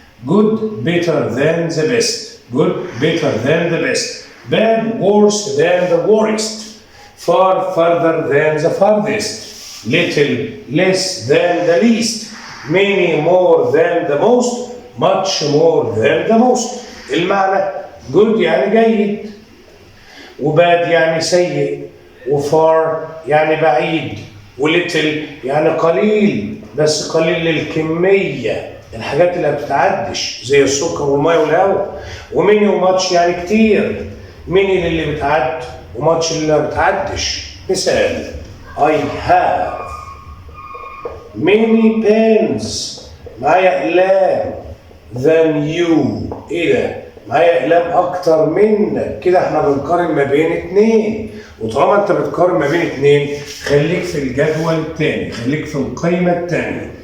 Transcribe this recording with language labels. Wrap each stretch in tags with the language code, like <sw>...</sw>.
<en>good better than the best. good better than the best. bad worse than the worst. far further than the farthest. little less than the least. many more than the most. much more than the most.</en> <ar>المعنى good يعني جيد، وباد يعني سيء، وفار يعني بعيد، وليتل يعني قليل بس قليل للكمية، الحاجات اللي ما بتتعدش زي السكر والماء والهواء. وميني وماتش يعني كتير، ميني للي بتعد وماتش اللي ما بتعدش. مثال</ar> <en>I have many pens،</en> <ar>معايا أقلام</ar> <en>than you.</en> <ar>إيه ده؟ معايا أقلام أكتر منك. كده إحنا بنقارن ما بين اتنين، وطالما أنت بتقارن ما بين اتنين خليك في الجدول التاني، خليك في القايمة التانية.</ar>